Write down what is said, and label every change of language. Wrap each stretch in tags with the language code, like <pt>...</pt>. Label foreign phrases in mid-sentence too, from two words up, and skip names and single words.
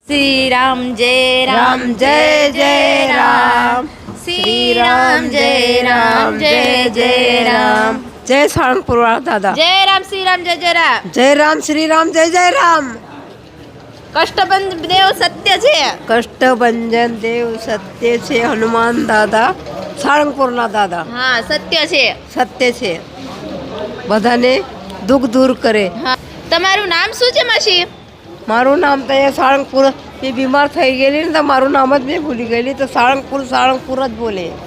<hi>श्री राम जय राम जय जय राम श्री राम जय राम जय जय राम</hi> <gu>જય સાળંગપુર વાળા દાદા</gu> <hi>जय राम श्री राम जय जय राम जय राम श्री राम जय जय राम</hi> <gu>કષ્ટભંજન દેવ સત્ય છે કષ્ટભંજન દેવ સત્ય છે હનુમાન દાદા સાળંગપુરના દાદા હા સત્ય છે સત્ય છે બધાને દુઃખ દૂર કરે હા તમારું નામ શું છે માસી મારું નામ તો એ સાળંગપુર એ બીમાર થઈ ગયેલી ને તો મારું નામ જ મેં ભૂલી ગયેલી તો સાળંગપુર સાળંગપુર જ બોલે</gu>